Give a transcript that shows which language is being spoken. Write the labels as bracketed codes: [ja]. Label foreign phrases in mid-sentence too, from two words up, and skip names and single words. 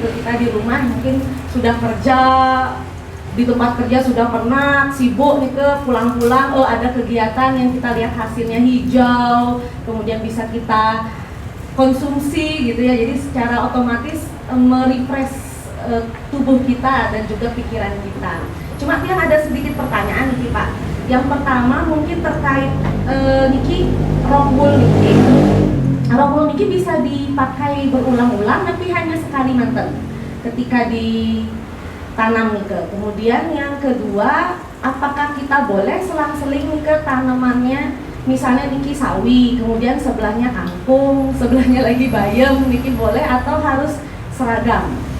[id] Kita di rumah mungkin sudah kerja, di tempat kerja sudah penat, sibuk nih, ke pulang-pulang ada kegiatan yang kita lihat hasilnya hijau, kemudian bisa kita konsumsi gitu ya. Jadi secara otomatis merefresh tubuh kita dan juga pikiran kita. Cuma yang ada sedikit pertanyaan nih Pak. Yang pertama mungkin terkait niki rockwool niki. Rockwool niki bisa dipakai berulang-ulang tapi hanya sekali manten ketika ditanam nih. Kemudian yang kedua, apakah kita boleh selang-seling nih ke tanamannya, misalnya niki sawi, kemudian sebelahnya kangkung, sebelahnya lagi bayam, niki boleh atau harus seragam?